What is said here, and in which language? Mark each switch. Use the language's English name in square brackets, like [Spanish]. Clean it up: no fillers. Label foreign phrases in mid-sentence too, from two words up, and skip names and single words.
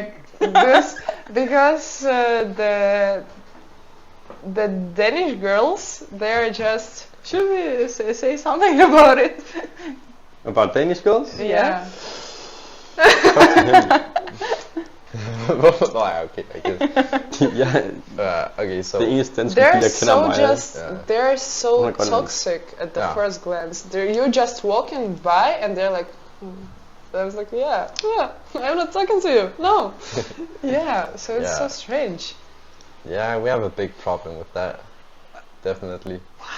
[English] this, because the Danish girls, they're just Should we say something about it? about Danish girls. yeah. Oh, okay, I guess. Yeah, Okay, so [Danish] det eneste danske [English] They're [Danish] piger kender [English] so mig. just, they're so my God. toxic at the Yeah. first glance. You're just walking by and they're like, I was like, yeah, I'm not talking to you. No. Yeah, so it's so Yeah. strange. yeah, we have a big problem with that. Definitely. Why?